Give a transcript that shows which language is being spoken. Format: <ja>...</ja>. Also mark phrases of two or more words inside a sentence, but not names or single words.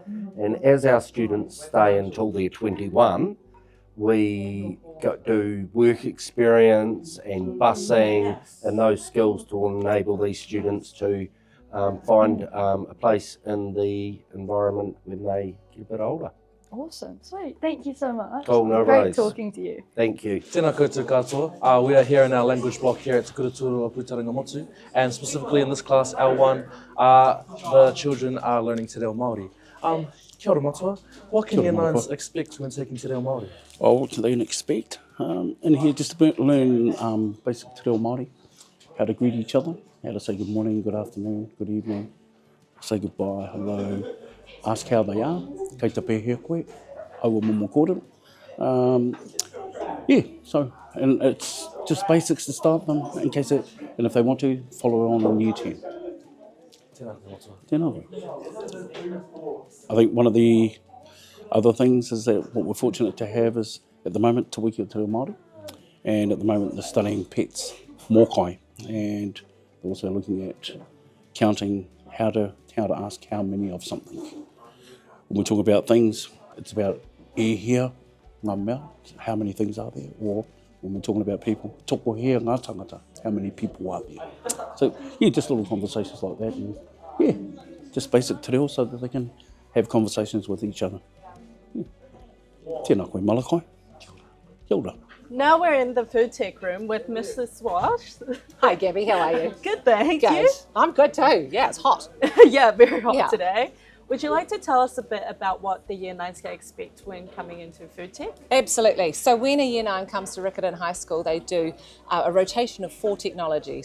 <en>And as our students stay until they're 21, we do work experience and busing and those skills to enable these students to find a place in the environment when they get a bit older. Awesome, sweet. Thank you so much. Oh, no Great worries. talking to you. Thank you.</en> <mi>Tēnā koutou katoa.</mi> <en>We are here in our language block here at Te Kuratūrua Pūtaringa Motu, and specifically in this class, L1, the children are learning Te Reo Māori.</en> <mi>Kia ora matua.</mi> <en>What can year 9s expect when taking Te Reo Māori? Oh, what can they expect? In here, just to learn basic Te Reo Māori, how to greet each other, how to say good morning, good afternoon, good evening, say goodbye, hello, ask how they are,</en> <mi>kei te pēhea koe, aua momo kōrero.</mi> <en>Yeah, so, and it's just basics to start them in case it, and if they want to, follow on YouTube.</en> <mi>Tēnā.</mi> <en>I think one of the other things is that what we're fortunate to have is, at the moment, Te Wiki o Te Reo Māori, and at the moment they're studying pets, mōkai, and they're also looking at counting how to ask how many of something. When we talk about things, it's about</en> <mi>e here, ngā mea,</mi> <en>how many things are there, or when we're talking about people,</en> <mi>toko here, ngā tangata,</mi> <en>how many people are there. So yeah, just little conversations like that, and yeah, just basic</en> <mi>te reo</mi> <en>so that they can have conversations with each other.</en> <mi>Tēnā koe malakai. Kia ora.</mi> <en>Now we're in the food tech room with Mrs. Wash. Hi Gabby, how are you? Good, thank Good. you. I'm good too. Yeah, it's hot. Yeah, very hot Yeah. today. Would you like to tell us a bit about what the Year 9s can expect when coming into food tech? Absolutely. So when a Year 9 comes to Riccarton High School, they do a rotation of 4 technologies.</en>